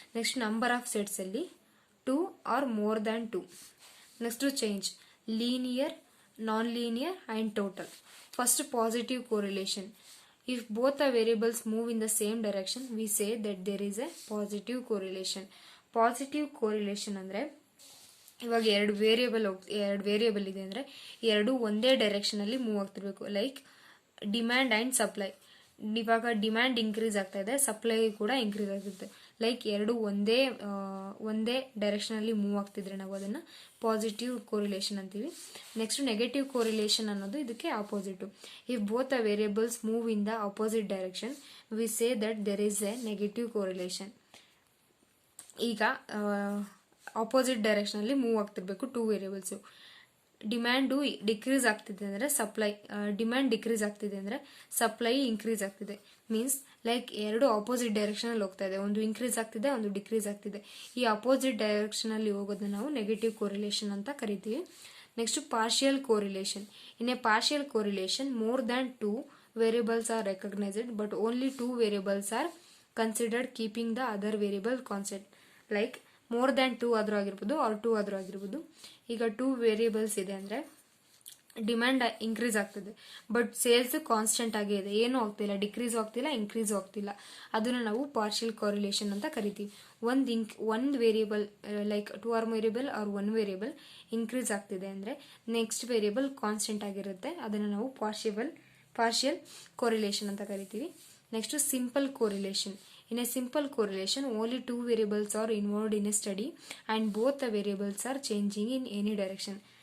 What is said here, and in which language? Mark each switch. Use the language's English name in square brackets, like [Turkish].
[English] Next number of ಸೆಟ್ಸಲ್ಲಿ 2 or more than 2. Next change linear, non linear and total. First positive correlation. If both the variables move in the same direction, we say that there is a positive correlation. [Kannada] Positive correlation ಅಂದರೆ ಇವಾಗ ಎರಡು variable ಇದೆ ಅಂದರೆ ಎರಡು ಒಂದೇ ಡೈರೆಕ್ಷನಲ್ಲಿ move ಆಗ್ತಿರ್ಬೇಕು. Like demand and supply. ಇವಾಗ demand increase ಆಗ್ತಾ ಇದೆ, ಸಪ್ಲೈ ಕೂಡ ಇನ್ಕ್ರೀಸ್ ಆಗುತ್ತೆ. ಲೈಕ್ ಎರಡು ಒಂದೇ ಡೈರೆಕ್ಷನಲ್ಲಿ ಮೂವ್ ಆಗ್ತಿದ್ರೆ ನಾವು ಅದನ್ನು ಪಾಸಿಟಿವ್ ಕೋರಿಲೇಷನ್ ಅಂತೀವಿ. ನೆಕ್ಸ್ಟ್ ನೆಗೆಟಿವ್ ಕೋರಿಲೇಷನ್ ಅನ್ನೋದು ಇದಕ್ಕೆ opposite. [English] If both the variables move in the opposite direction, we say that there is a negative correlation. [Kannada] ಈಗ opposite ಡೈರೆಕ್ಷನಲ್ಲಿ move ಆಗ್ತಿರ್ಬೇಕು two ವೇರಿಯೇಬಲ್ಸು. Demand decrease ಆಗ್ತಿದೆ ಅಂದರೆ ಡಿಮ್ಯಾಂಡ್ ಡಿಕ್ರೀಸ್ ಆಗ್ತಿದೆ ಅಂದರೆ ಸಪ್ಲೈ ಇನ್ಕ್ರೀಸ್ ಆಗ್ತಿದೆ. Means like ಎರಡು opposite ಡೈರೆಕ್ಷನಲ್ಲಿ ಹೋಗ್ತಾ ಇದೆ, ಒಂದು ಇನ್ಕ್ರೀಸ್ ಆಗ್ತಿದೆ, ಒಂದು ಡಿಕ್ರೀಸ್ ಆಗ್ತಿದೆ. ಈ ಆಪೋಸಿಟ್ ಡೈರೆಕ್ಷನಲ್ಲಿ ಹೋಗೋದನ್ನ ನಾವು ನೆಗೆಟಿವ್ ಕೋರಿಲೇಷನ್ ಅಂತ ಕರಿತೀವಿ. [English] Next partial correlation. In a partial correlation more than 2 variables are recognized but only 2 variables are considered keeping the other variable constant. Like more than 2 [Kannada] ಆದರೂ ಆಗಿರ್ಬೋದು ಆರ್ 2 ಆದರೂ ಆಗಿರ್ಬೋದು. ಈಗ 2 ವೇರಿಯೇಬಲ್ಸ್ ಇದೆ ಅಂದರೆ ಡಿಮ್ಯಾಂಡ್ ಇನ್ಕ್ರೀಸ್ ಆಗ್ತದೆ ಬಟ್ ಸೇಲ್ಸ್ ಕಾನ್ಸ್ಟೆಂಟ್ ಆಗೇ ಇದೆ, ಏನೂ ಆಗ್ತಿಲ್ಲ, ಡಿಕ್ರೀಸ್ ಆಗ್ತಿಲ್ಲ, ಇನ್ಕ್ರೀಸ್ ಆಗ್ತಿಲ್ಲ. ಅದನ್ನು ನಾವು ಪಾರ್ಷಿಯಲ್ ಕೋರಿಲೇಷನ್ ಅಂತ ಕರಿತೀವಿ. ಒಂದು variable like 2 or variable R 1 variable increase ಆಗ್ತಿದೆ ಅಂದರೆ ನೆಕ್ಸ್ಟ್ ವೇರಿಯೇಬಲ್ ಕಾನ್ಸ್ಟೆಂಟ್ ಆಗಿರುತ್ತೆ, ಅದನ್ನು ನಾವು ಪಾರ್ಷಿಯಲ್ ಕೋರಿಲೇಷನ್ ಅಂತ ಕರಿತೀವಿ. [English] Next simple correlation. In a simple correlation, only 2 variables are involved in a study and both the variables are changing in any direction.